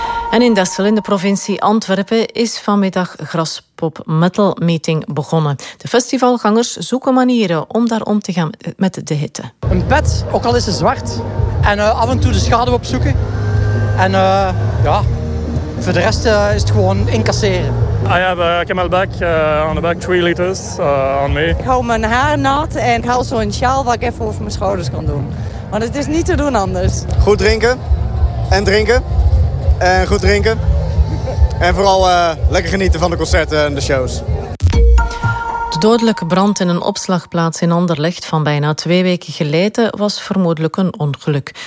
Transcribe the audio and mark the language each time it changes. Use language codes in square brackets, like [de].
[nl] En in Dessel, in de provincie Antwerpen, is vanmiddag Graspop Metal Meeting begonnen. De festivalgangers zoeken manieren om daar om te gaan met de hitte. Een pet, ook al is ze zwart. En af en toe de schaduw opzoeken. En voor de rest is het gewoon incasseren. [en] I have a camel back on the back, 3 liters on me. [nl] Ik hou mijn haar nat en ik haal zo'n sjaal wat ik even over mijn schouders kan doen. Maar het is niet te doen anders. Goed drinken en drinken. En goed drinken. En vooral lekker genieten van de concerten en de shows. De dodelijke brand in een opslagplaats in Anderlecht van bijna 2 weken geleden was vermoedelijk een ongeluk.